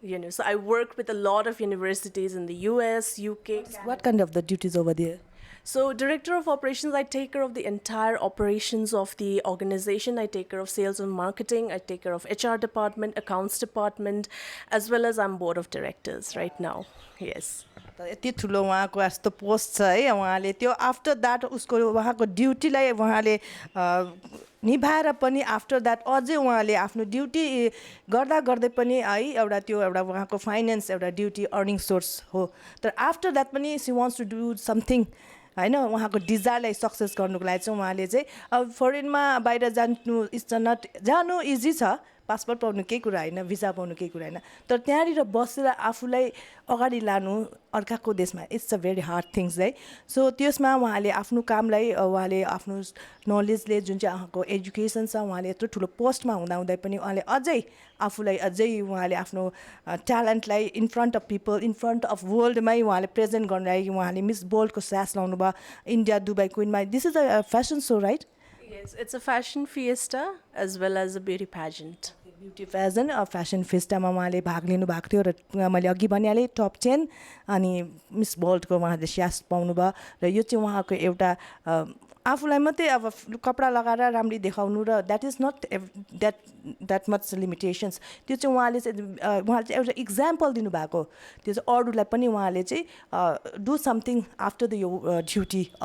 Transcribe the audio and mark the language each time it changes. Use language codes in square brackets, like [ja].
[en] So I worked with a lot of universities in the US, UK. What kind of the duties over there? So director of operations, I take care of the entire operations of the organization. I take care of sales and marketing. I take care of HR department, accounts department, as well as I'm board of directors right now. Yes. [ne] यति ठुलो उहाँको यस्तो post छ है. उहाँले त्यो after that उसको उहाँको ड्युटीलाई उहाँले निभाएर पनि आफ्टर द्याट अझै उहाँले आफ्नो ड्युटी गर्दा गर्दै पनि है एउटा उहाँको फाइनेन्स एउटा ड्युटी अर्निङ सोर्स हो. तर आफ्टर द्याट पनि C wants to do something होइन उहाँको डिजायरलाई सक्सेस गर्नुको लागि चाहिँ उहाँले चाहिँ अब फरेनमा बाहिर जानु इट्स नट जानु इजी छ पासपोर्ट पाउनु केही कुरा होइन भिजा पाउनु केही कुरा होइन तर त्यहाँनिर बसेर आफूलाई अगाडि लानु अर्काको देशमा it's a very hard things है सो त्यसमा उहाँले आफ्नो कामलाई उहाँले आफ्नो नलेजले जुन चाहिँ उहाँको एजुकेसन छ उहाँले यत्रो ठुलो पोस्टमा हुँदाहुँदै पनि उहाँले अझै आफूलाई अझै उहाँले आफ्नो ट्यालेन्टलाई in front of people in front of वर्ल्डमै उहाँले प्रेजेन्ट गर्नु लागि उहाँले मिस वर्ल्डको स्यास लाउनु भयो India Dubai क्विनमा this is a fashion show right [en] Yes, it's a fashion fiesta as well as a beauty pageant. [ne] Beauty pageant fashion फेस्टामा उहाँले भाग लिनु भएको थियो र मैले अघि भनिहालेँ टप 10 अनि मिस वर्ल्डको उहाँले स्यास पाउनुभयो र यो चाहिँ उहाँको एउटा आफूलाई मात्रै अब कपडा लगाएर राम्ररी देखाउनु र that is not that much limitations त्यो चाहिँ उहाँले चाहिँ एउटा इक्जाम्पल दिनुभएको त्यो चाहिँ अरूलाई पनि उहाँले चाहिँ डु समथिङ आफ्टर द यो ड्युटी